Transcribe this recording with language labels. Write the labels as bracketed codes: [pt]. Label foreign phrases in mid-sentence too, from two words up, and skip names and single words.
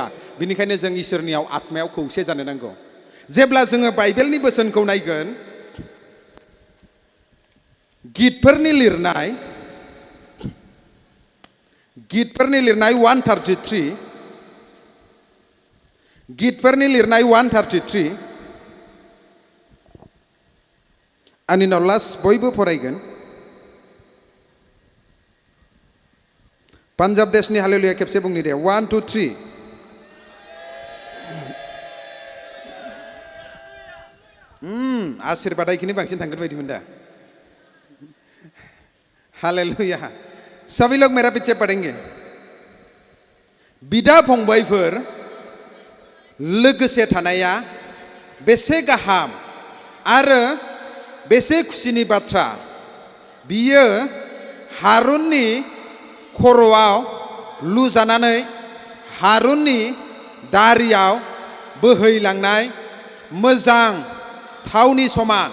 [brx] बेनिखायनो जों इसोरनियाव आत्मायाव खौसे जानो नांगौ। जेब्ला जोङो बाइबेलनि बोसोनखौ नायगोन, गितफोरनि लिरनाय 133, गितफोरनि लिरनाय 133 आंनि उनाव लास्ट बयबो फरायगोन। पान्जाब देशनि हालेलुया खेबसे बुंनि दे। 1 2 3। आशीर्बादा इखिनि बांसिन थांगोन बायदि मोनदा। हालेलुया। [hi] सभी लोग मेरा पीछे पढ़ेंगे। [brx] बिदा फंबायफोर लोगोसे थानाया बेसे गाहाम आरो बेसे खुसिनि बाथ्रा। बियो हारुननि खर'आव लुजानानै हारुननि दारियाव बोहैलांनाय मोजां थावनि समान।